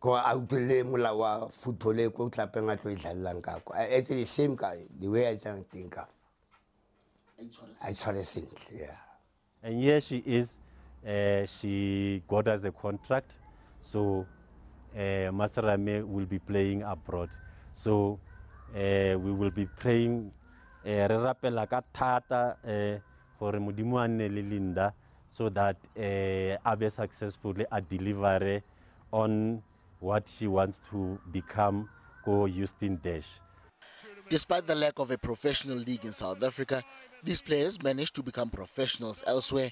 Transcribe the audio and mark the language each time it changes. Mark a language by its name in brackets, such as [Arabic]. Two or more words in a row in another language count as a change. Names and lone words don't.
[English] football it's the same guy, the way I think of. Yeah. And here she is. She got us a contract, so Masarame will be playing abroad. So we will be praying [Tswana] re rapela ka thata gore modimo a nne le Linda [English] so that abe successfully a deliver on what she wants to become go Houston Dash. Despite the lack of a professional league in South Africa, these players managed to become professionals elsewhere.